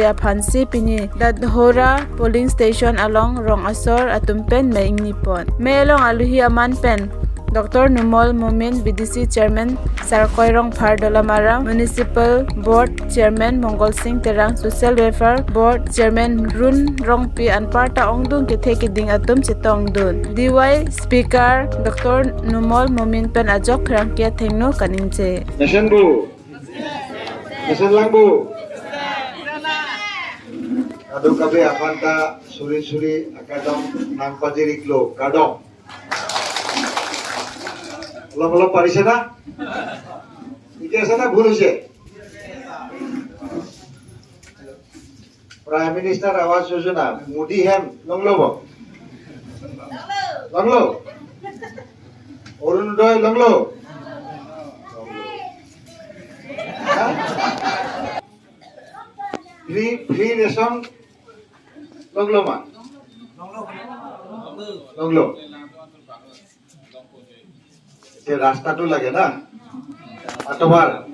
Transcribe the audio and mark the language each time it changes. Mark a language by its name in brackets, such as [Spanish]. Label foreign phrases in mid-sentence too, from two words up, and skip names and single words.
[Karbi] aphansi pini dadhora polling station along rong asor atum pen me ingnipon me along aluhi aman pen Dr.Numol Momin BDC Chairman Sarkoirong Phar Dolamara Municipal Board Chairman Mongol Singh Terang Social Welfare Board Chairman Run Rongpi Anparta Ongdung Kithe Kiding Atum Chitong Dun Dy.speaker Dr.Numol Momin Pen Ajok Rangkia Thengno Kaninche Nation Bu Nation Lang Bu Adu kabe apanta suri akadong nangpajiriklo kadong [Assamese] অলপ পাৰিছে না ঠিক আছে না ভুল হৈছে [Karbi] প্ৰাইম মিনিষ্টাৰ আৱাস যোজনা মোদী হেম লংলব অৰুণোদয় লংলো [English] free ration [Karbi] লংলমা লংলো [Assamese] রাস্তাটো লাগে না [Karbi] আতবার